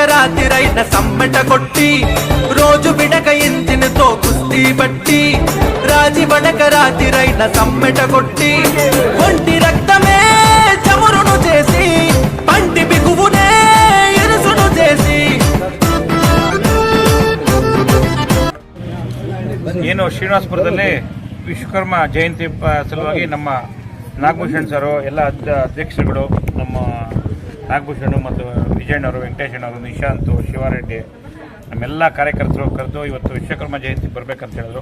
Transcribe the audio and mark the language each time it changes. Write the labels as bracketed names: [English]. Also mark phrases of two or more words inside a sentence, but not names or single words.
[Telugu] రాతిరైన సమ్మెట కొట్టి, రోజు బిడక ఇంజిన్తో కుస్తీ బట్టి, రాజీ పడక రాతిరైన సమ్మెట కొట్టి, ఒంటి రక్తమే చమురును చేసి, పంటి బిగువునే ఇరుసును చేసి. [Kannada] ಏನು ಶ್ರೀನಿವಾಸಪುರದಲ್ಲಿ ವಿಶ್ವಕರ್ಮ ಜಯಂತಿ ಸಲುವಾಗಿ ನಮ್ಮ ನಾಗಭೂಷಣ್ ಸರು, ಎಲ್ಲ ಅಧ್ಯಕ್ಷರುಗಳು, ನಮ್ಮ ನಾಗಭೂಷಣ್ ಮತ್ತು ವಿಜಯಣ್ಣವರು, ವೆಂಕಟೇಶಣ್ಣವರು, ನಿಶಾಂತ್, ಶಿವಾರೆಡ್ಡಿ, ನಮ್ಮೆಲ್ಲ ಕಾರ್ಯಕರ್ತರು ಕರೆದು ಇವತ್ತು ವಿಶ್ವಕರ್ಮ ಜಯಂತಿ ಬರಬೇಕಂತ ಹೇಳಿದ್ರು.